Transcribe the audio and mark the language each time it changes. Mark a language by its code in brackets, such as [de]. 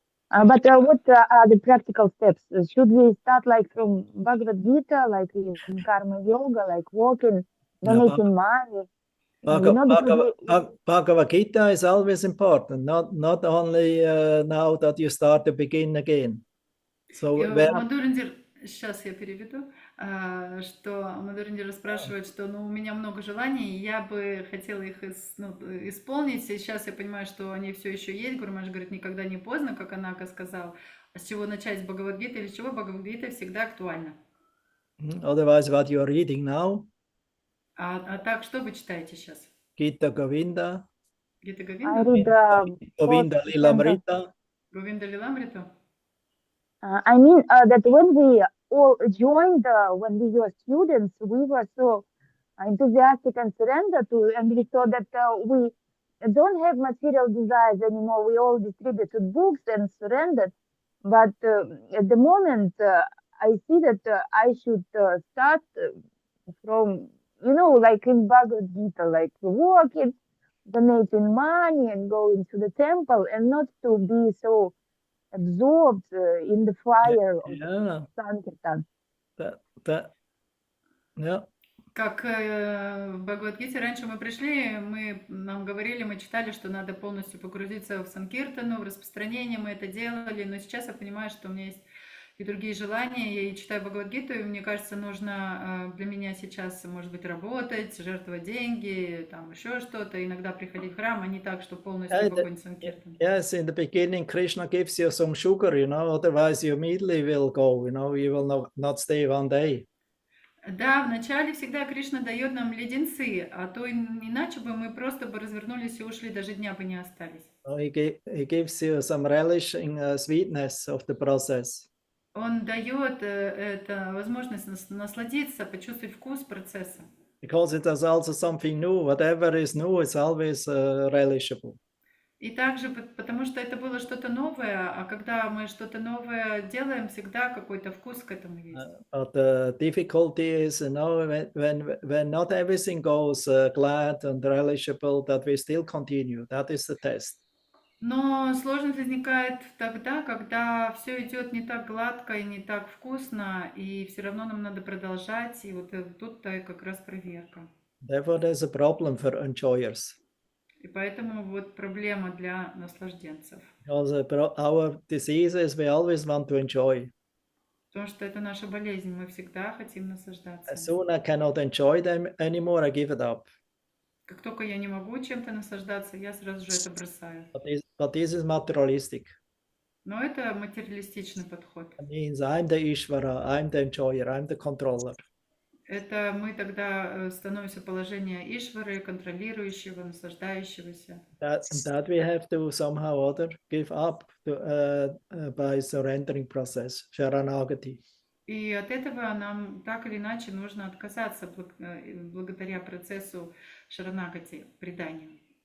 [en] But what are the practical steps? Should we start like from Bhagavad Gita, like in karma yoga, like walking, donating money? Bhagavad Gita is always important, not only now that you start to begin again. So [ru] Мадуриндер, сейчас я переведу, что Мадуриндер спрашивает, что у меня много желаний, и я бы хотела их исполнить. Сейчас я понимаю, что они все еще есть. Гуру Маharaj говорит, никогда не поздно, как Анака сказал. А с чего начать, с Бхагавад-гиты или с чего? Бхагавад-гита всегда актуальна. [en] Otherwise, what you are reading now? [ru] А так, что вы читаете сейчас? [en] Gita Govinda. [ru] Гита [en] I [ru] Говинда? [en] read Govinda Lilamrita. [ru] Говинда Лиламриту? [en] I mean that when we all joined, when we were students, we were so enthusiastic and surrendered to, and we thought that we don't have material desires anymore. We all distributed books and surrendered. But at the moment, I see that I should start from you know, like in Bhagavad Gita, like working, donating money and going to the temple, and not to be so absorbed in the fire of Yeah, Sankirtan. yeah. [ru] Как в Бхагавад-гите раньше мы пришли, нам говорили, мы читали, что надо полностью погрузиться в санкиртану, в распространение, мы это делали, но сейчас я понимаю, что у меня есть и другие желания, я и читаю Бхагавад-гиту, и мне кажется, нужно для меня сейчас, может быть, работать, жертвовать деньги, там еще что-то, иногда приходить в храм, а не так, что полностью в огонь санкиртан. [en] Yes, in the beginning, Krishna gives you some sugar, you know, otherwise you immediately will go, you know, you will not stay one day. [ru] Да, вначале всегда Кришна дает нам леденцы, а то иначе бы мы просто бы развернулись и ушли, даже дня бы не остались. [en] He gives you some relish in sweetness of the process. [ru] Он дает это возможность насладиться, почувствовать вкус процесса. [en] Because it is also something new. Whatever is new is always relishable. [ru] И также потому что это было что-то новое, а когда мы что-то новое делаем, всегда какой-то вкус к этому есть. [en] But the difficulty is, you know, when not everything goes glad and relishable, that we still continue. That is the test. [ru] Но сложность возникает тогда, когда все идет не так гладко и не так вкусно, и все равно нам надо продолжать, и вот тут-то как раз проверка. [en] Therefore, there's a problem for enjoyers. [ru] И поэтому вот проблема для наслажденцев. [en] Because our disease is we always want to enjoy. [ru] Потому что это наша болезнь, мы всегда хотим наслаждаться. [en] As soon as I cannot enjoy them anymore, I give it up. [ru] Как только я не могу чем-то наслаждаться, я сразу же это бросаю. [en] But this is materialistic. [ru] Но это материалистичный подход. [en] It means I'm the Ishvara, I'm the enjoyer, I'm the controller. [ru] Это мы тогда становимся в положение Ишвары, контролирующего, наслаждающегося. [en] That we have to somehow or other give up by surrendering process, Sharanagati. [ru] И от этого нам так или иначе нужно отказаться благодаря процессу Шаранагати, предания.